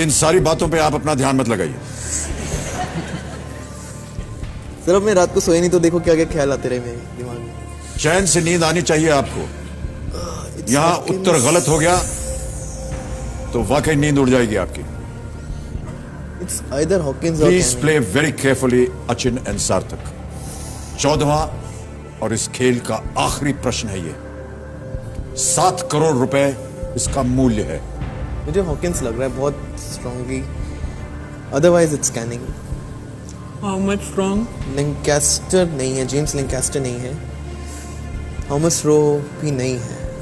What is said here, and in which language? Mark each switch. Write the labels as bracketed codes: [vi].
[hi] इन सारी बातों पे आप अपना ध्यान मत लगाइए। सर अब मैं रात को सोए नहीं तो देखो क्या क्या ख्याल आते रहे मेरे दिमाग में। चैन से नींद आनी चाहिए आपको। यहां उत्तर गलत हो गया तो वाकई नींद उड़ जाएगी आपकी। [en] It's either Hawkins or Please play very carefully, Achin and Sarthak. [hi] 14वां और इस खेल का आखिरी प्रश्न है ये। 7 करोड़ रुपए इसका मूल्य है। मुझे हॉकिंस लग रहा है बहुत strongly, [en] Otherwise it's Canning. How much strong? [hi] Lancaster नहीं है, जेम्स लैंकेस्टर नहीं है, थॉमस रो भी नहीं है।